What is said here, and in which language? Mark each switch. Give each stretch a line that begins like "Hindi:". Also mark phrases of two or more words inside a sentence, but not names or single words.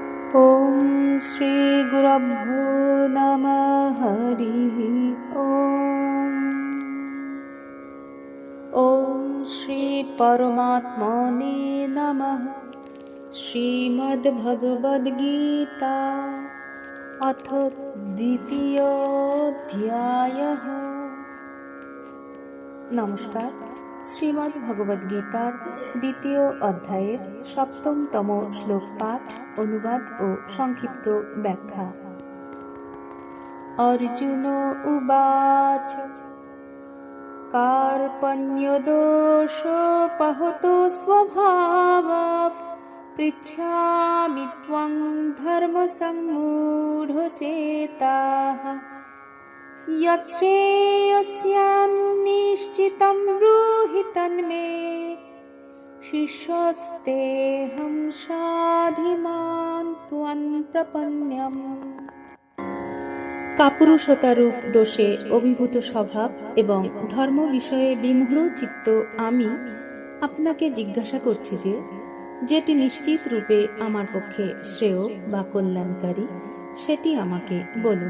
Sanskrit: ॐ श्री गुरुभ्यो नमः हरिः ॐ श्री परमात्मने नमः। श्रीमद्भगवद्गीता अथ द्वितीयोऽध्यायः।
Bangla: नमस्कार। শ্রীমদ্ ভগবদ্গীতার দ্বিতীয় অধ্যায়ের সপ্তমতম শ্লোক পাঠ, অনুবাদ ও সংক্ষিপ্ত ব্যাখ্যা।
Sanskrit: অর্জুন উবাচ কার্পণ্যদোষোপহতো স্বভাবাৎ পৃচ্ছামি ত্বং ধর্মসম্মূঢ়চেতাঃ यच्छ्रेयस्यान्निश्चितं ब्रूहि तन्मे शिष्यस्तेऽहं साधिमान् त्वं प्रपन्नम्।
Bangla: কাপুরুষতারূপ দোষে অভিভূত স্বভাব এবং ধর্ম বিষয়ে বিমূঢ় চিত্ত আমি আপনাকে জিজ্ঞাসা করছি যে যেটি নিশ্চিত রূপে আমার পক্ষে শ্রেয় বা কল্যাণকারী সেটি আমাকে বলুন।